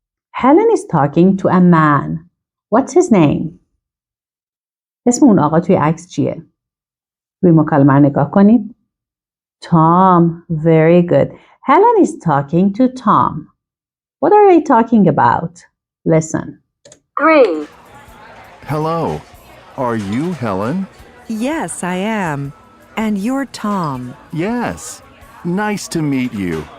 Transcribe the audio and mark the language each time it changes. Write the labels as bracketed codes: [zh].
[en] Helen is talking to a man. What's his name? [fa] اسم اون آقا توی عکس چیه؟ روی مکالمه رو نگاه کنید. [en] Tom. Very good. Helen is talking to Tom. What are they talking about? Listen. 3. Hello. Are you Helen? Yes, I am. And you're Tom. Yes. Nice to meet you.